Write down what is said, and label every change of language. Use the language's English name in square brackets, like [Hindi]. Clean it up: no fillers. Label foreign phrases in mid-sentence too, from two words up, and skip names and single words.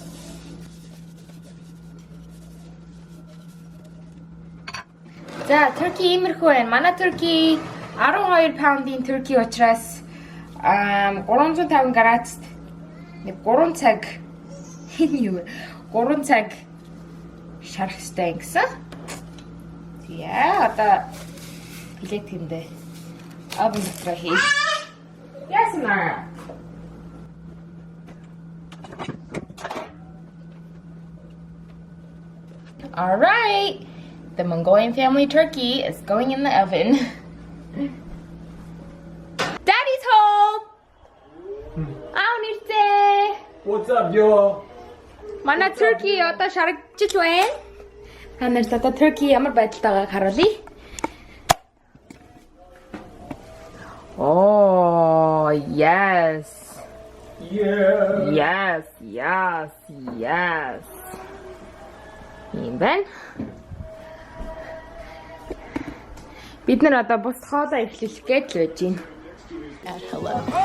[Mongolian] За turkey иймэрхүү байна. Манай turkey 12 pound-ийн turkey учраас 350 градуст нэг 3 цаг энэ юу 3 цаг шарах хэрэгтэй гэсэн. Тэгээ одоо плетэндээ овен дотор хий. [English] Yes, Mara. All right, the Mongolian family turkey is going in the oven. Daddy's home. What's up, yo? [Mongolian] Mana turkey одоо шарагдчих байна. Та нарт одоо turkey ямар байдалтайгааг харуулъя. [English] Oh, yes. Yeah. Yes. [Mongolian] Ийм байна. Бид нар одоо бус хоолоо эхлэх гэж байж байна. [English] Hello.